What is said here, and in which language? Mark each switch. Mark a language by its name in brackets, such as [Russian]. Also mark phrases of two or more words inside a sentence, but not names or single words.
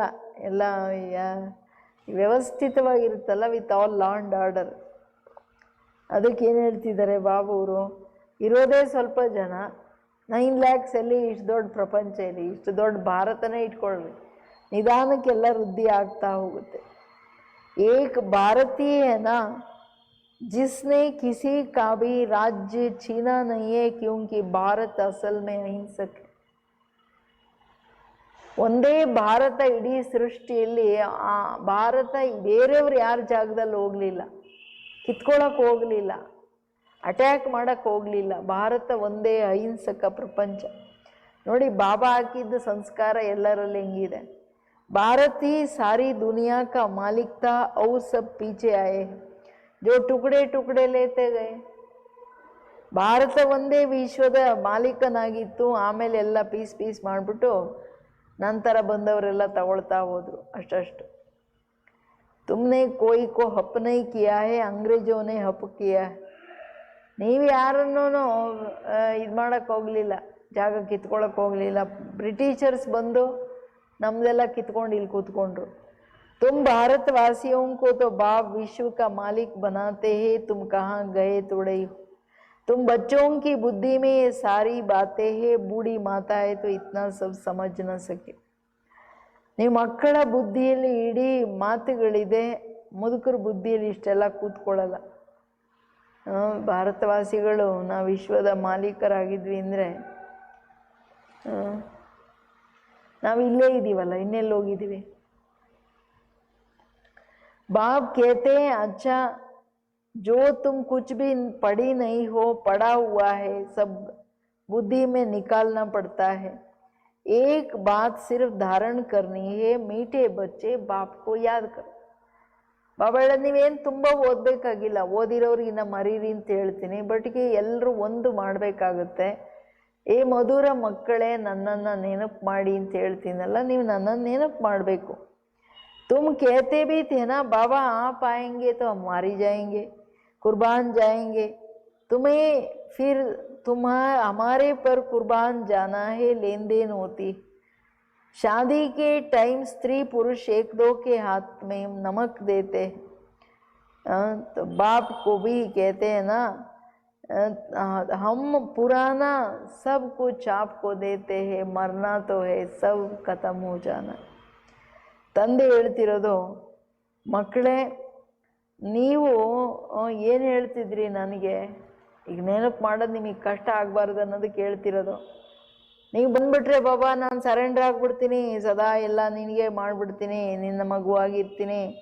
[Kannada] ಎಲ್ಲ ವ್ಯವಸ್ಥಿತವಾಗಿರುತ್ತಲ್ಲ, [English] with all law and order. [Kannada] ಅದಕ್ಕೆ ಏನು ಹೇಳ್ತಿದ್ದಾರೆ ಬಾಬೂರು, ಇರೋದೇ ಸ್ವಲ್ಪ ಜನ, 9 lakhs ಇಷ್ಟು ದೊಡ್ಡ ಪ್ರಪಂಚ ಇಲ್ಲಿ, ಇಷ್ಟು ದೊಡ್ಡ ಭಾರತನೇ ಇಟ್ಕೊಳ್ರಿ. ನಿಧಾನಕ್ಕೆಲ್ಲ ವೃದ್ಧಿ ಆಗ್ತಾ ಹೋಗುತ್ತೆ. [Hindi] एक भारतीय है ना, जिसने किसी का भी राज्य छीना नहीं है, क्योंकि भारत असल में अहिंसक है. [Kannada] ಒಂದೇ ಭಾರತ ಇಡೀ ಸೃಷ್ಟಿಯಲ್ಲಿ. ಆ ಭಾರತ ಬೇರೆಯವ್ರು ಯಾರ ಜಾಗದಲ್ಲಿ ಹೋಗಲಿಲ್ಲ, ಕಿತ್ಕೊಳ್ಳೋಕೆ ಹೋಗಲಿಲ್ಲ, ಅಟ್ಯಾಕ್ ಮಾಡೋಕ್ಕೆ ಹೋಗಲಿಲ್ಲ. ಭಾರತ ಒಂದೇ ಅಹಿಂಸಕ ಪ್ರಪಂಚ. ನೋಡಿ ಬಾಬಾ ಹಾಕಿದ್ದ ಸಂಸ್ಕಾರ ಎಲ್ಲರಲ್ಲಿ ಹೆಂಗಿದೆ. [Hindi] भारत ही सारी दुनिया का मालिक था और सब पीछे आए जो टुकड़े टुकड़े लेते गए. [Kannada] ಭಾರತ ಒಂದೇ ವಿಶ್ವದ ಮಾಲೀಕನಾಗಿತ್ತು. ಆಮೇಲೆ ಎಲ್ಲ ಪೀಸ್ ಪೀಸ್ ಮಾಡಿಬಿಟ್ಟು ನಂತರ ಬಂದವರೆಲ್ಲ ತಗೊಳ್ತಾ ಹೋದರು ಅಷ್ಟಷ್ಟು. [Hindi] तुमने कोई को हप नहीं किया है, अंग्रेज़ोंने हप किया. [Kannada] ನೀವು ಯಾರನ್ನೂ ಇದು ಮಾಡೋಕ್ಕೆ ಹೋಗಲಿಲ್ಲ, ಜಾಗ ಕಿತ್ಕೊಳ್ಳೋಕೆ ಹೋಗಲಿಲ್ಲ. ಬ್ರಿಟಿಷರ್ಸ್ ಬಂದು ನಮ್ದೆಲ್ಲ ಕಿತ್ಕೊಂಡು ಇಲ್ಲಿ ಕೂತ್ಕೊಂಡ್ರು. [Hindi] तुम भारतवासियों को तो बाप विश्व का मालिक बनाते हैं, तुम कहाँ गए तुड़ई. तुम बच्चों की बुद्धि में ये सारी बातें है, बूढ़ी माता है तो इतना सब समझ न सके. [Kannada] ನೀವು ಮಕ್ಕಳ ಬುದ್ಧಿಯಲ್ಲಿ ಇಡೀ ಮಾತುಗಳಿದೆ, ಮುದುಕರ ಬುದ್ಧಿಯಲ್ಲಿ ಇಷ್ಟೆಲ್ಲ ಕೂತ್ಕೊಳ್ಳಲ್ಲ. ಭಾರತವಾಸಿಗಳು ನಾವು ವಿಶ್ವದ ಮಾಲೀಕರಾಗಿದ್ವಿ ಅಂದರೆ ನಾವು ಇಲ್ಲೇ ಇದ್ದೀವಲ್ಲ, ಇನ್ನೆಲ್ಲಿ ಹೋಗಿದ್ದೀವಿ. [Hindi] बाप कहते हैं अच्छा जो तुम कुछ भी पढ़ी नहीं हो, पढ़ा हुआ है सब बुद्धि में निकालना पड़ता है. एक बात सिर्फ धारण करनी है, मीठे बच्चे बाप को याद करो. [Kannada] ಬಾಬಾ ಹೇಳೋದು ನೀವೇನು ತುಂಬ ಓದಬೇಕಾಗಿಲ್ಲ, ಓದಿರೋರಿಗಿನ್ನ ಮರೀರಿ ಅಂತ ಹೇಳ್ತೀನಿ. ಬಟ್ಗೆ ಎಲ್ಲರೂ ಒಂದು ಮಾಡಬೇಕಾಗುತ್ತೆ. ಏ ಮಧುರ ಮಕ್ಕಳೇ, ನನ್ನನ್ನು ನೆನಪು ಮಾಡಿ ಅಂತ ಹೇಳ್ತೀನಲ್ಲ, ನೀವು ನನ್ನನ್ನು ನೆನಪು ಮಾಡಬೇಕು. [Hindi] तुम कहते भी थे ना बाबा आप आएंगे तो हम मारी जाएंगे, कुर्बान जाएंगे. तुम्हें फिर हमारे पर कुर्बान जाना है, लेन देन होती. शादी के टाइम स्त्री पुरुष एक दो के हाथ में नमक देते हैं. तो बाप को भी कहते हैं ना हम पुराना सब कुछ आपको देते हैं, मरना तो है, सब खत्म हो जाना. [Kannada] ತಂದೆ ಹೇಳ್ತಿರೋದು, ಮಕ್ಕಳೇ ನೀವು ಏನು ಹೇಳ್ತಿದ್ರಿ ನನಗೆ, ಈಗ ನೆನಪು ಮಾಡೋದು ನಿಮಗೆ ಕಷ್ಟ ಆಗಬಾರ್ದು ಅನ್ನೋದಕ್ಕೆ ಹೇಳ್ತಿರೋದು. ನೀವು ಬಂದುಬಿಟ್ರೆ ಬಾಬಾ ನಾನು ಸರೆಂಡರ್ ಆಗಿಬಿಡ್ತೀನಿ, ಸದಾ ಎಲ್ಲ ನಿನಗೆ ಮಾಡಿಬಿಡ್ತೀನಿ, ನಿನ್ನ ಮಗುವಾಗಿರ್ತೀನಿ.